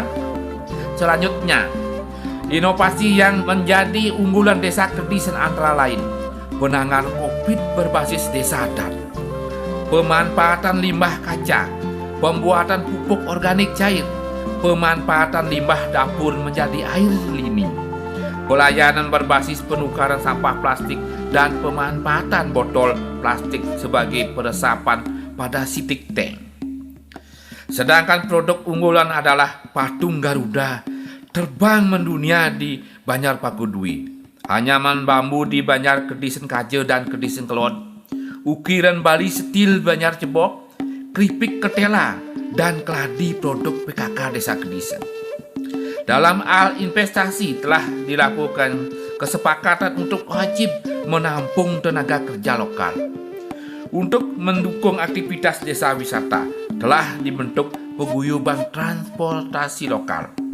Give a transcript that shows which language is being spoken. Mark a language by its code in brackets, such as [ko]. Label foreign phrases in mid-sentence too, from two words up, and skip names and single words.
[id] Selanjutnya, inovasi yang menjadi unggulan Desa Kedisan antara lain penanganan COVID berbasis desa adat, pemanfaatan limbah kaca, pembuatan pupuk organik cair, pemanfaatan limbah dapur menjadi air lini, pelayanan berbasis penukaran sampah plastik, dan pemanfaatan botol plastik sebagai peresapan pada [en] septic tank. [id] Sedangkan produk unggulan adalah patung Garuda terbang mendunia di Banjar Pakudui, anyaman bambu di Banjar Kedisan Kaje dan Kedisan Kelot, ukiran Bali Stil Banjar Cebok, keripik ketela, dan keladi produk PKK Desa Kedisan. Dalam hal investasi telah dilakukan kesepakatan untuk wajib menampung tenaga kerja lokal. Untuk mendukung aktivitas desa wisata telah dibentuk paguyuban transportasi lokal.